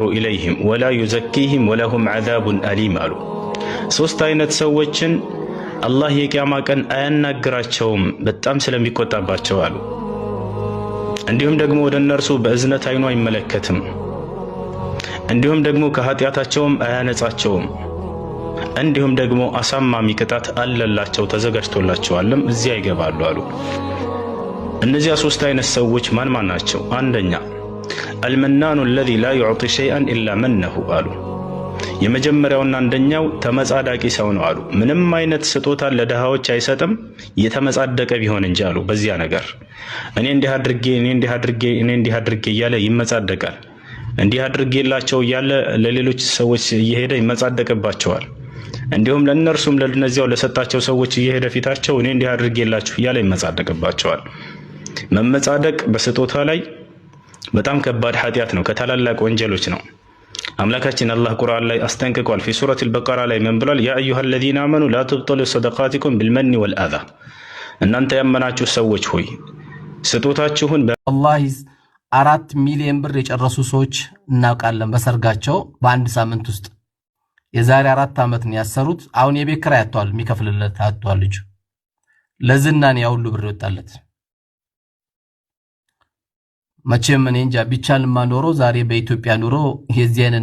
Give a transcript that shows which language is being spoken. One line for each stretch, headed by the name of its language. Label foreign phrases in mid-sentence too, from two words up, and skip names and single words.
Arabic: إليهم ولا يزكيهم ولهم عذاب أليم
Amharic: አሉ። ሶስት አይነት ሰዎችን አላህ የቂያማ ቀን አያናግራቸውም በጣም ስለሚቆጣባቸው አሉ። እንዲሁም ደግሞ ወደ እነርሱ በእዝነት አይኑ አይመለከትም። እንዲሁም ደግሞ ከኃጢአታቸውም አያነጻቸውም። እንዲሁም ደግሞ አሳማሚ ቅጣት አለላቸው ተዘጋጅቶላቸዋልም እዚያ ይገባሉ አሉ። እነዚያ ሶስት አይነት ሰዎች ማን ናቸው? አንደኛ
Arabic: المنان الذي لا يعطي شيئا الا منه
Amharic: አሉ። የመጀመሪያውና አንደኛው ተመጻዳቂ ሰው ነው አሉ። ምንም አይነት ስጦታ ለደሃዎች አይሰጥም የተመጻደቀ ቢሆን እንጂ አሉ። በዚያ ነገር እኔ እንዲህ አድርጌ እያለ ይመጻደቃል። እንዲህ አድርጌላቸው እያለ ለሌሎች ሰዎች እየሄደ ይመጻደቅባቸዋል። እንዲሁም ለእነርሱም ለነዚያው ለሰጣቸው ሰዎች እየሄደ ፊታቸው እኔ እንዲህ አድርጌላችሁ እያለ ይመጻደቅባቸዋል። መመጻደቅ በስጦታ ላይ በጣም ከባድ ኃጢአት ነው፣ ከታላላቅ ወንጀሎች ነው። አምላካችን አላህ ቁርአን ላይ አስጠንቅቋል።
Arabic: في سورة البقرة
Amharic: ላይ ምን ብሏል?
Arabic: يا أيها الذين آمنوا لا تبطلوا صدقاتكم بالمن والأذى
Amharic: እናንተ ያመናችሁ ሰዎች ሆይ ስጦታችሁን والله 4 ሚሊዮን ብር የጨረሱ ሰዎች እናውቃለን በሰርጋቸው በአንድ ሳምንት ውስጥ። የዛሬ 4 ዓመት ነው ያሰሩት። አሁን የቤት ኪራይ አጥቷል፣ የሚከፍልለት አጥቷል። ልጅ ለዝና ነው ያው ሁሉ ብር ይወጣለት። መቼም እኔ እንጃ ቢቻልማ ኖሮ ዛሬ በኢትዮጵያ ኑሮ የዚህ አይነት